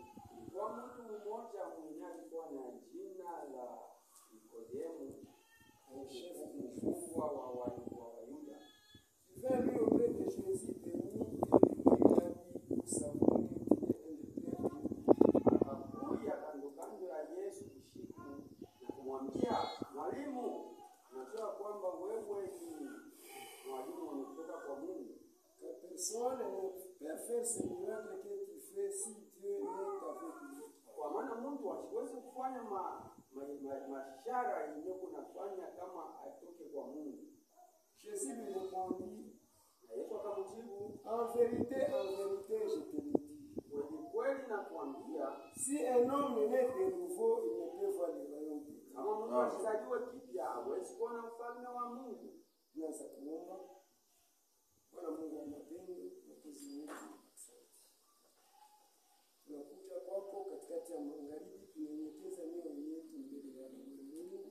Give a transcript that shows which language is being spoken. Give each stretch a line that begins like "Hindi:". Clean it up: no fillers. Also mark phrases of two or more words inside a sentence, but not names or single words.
Swahili: Kwa mtu mmoja mwenye alikuwa na jina la Nikodemu, mkubwa wa Wayuda.
French: Il vint lui auprès de Jésus béni et lui a dit, vous savez qu'il est un des
Swahili: akakuja kando kando ya Yesu usiku na kumwambia, Mwalimu, najua kwamba wewe ni mwalimu anatoka kwa Mungu.
French: que personne ne peut faire ce miracle que tu fais si Dieu n'est avec lui.
Swahili: Kwa maana mtu hasiwezi kufanya mashara yenye kunafanya kama atoke kwa Mungu.
French: Jésus lui répondit,
Swahili: Na Yesu akamjibu,
French: en vérité, je te le dis.
Swahili: kweli nakwambia,
French: Si un homme naît de nouveau, il ne peut voir le royaume de Dieu.
Swahili: kama mtu asizaliwe kipya hawezi kuona ufalme wa Mungu. Tunaanza kuomba. Bwana Mungu wa mapendo, Mwokozi wetu, asante. Tunakuja kwako katikati ya magharibi, tunyenyekeza mioyo yetu mbele ya Mungu.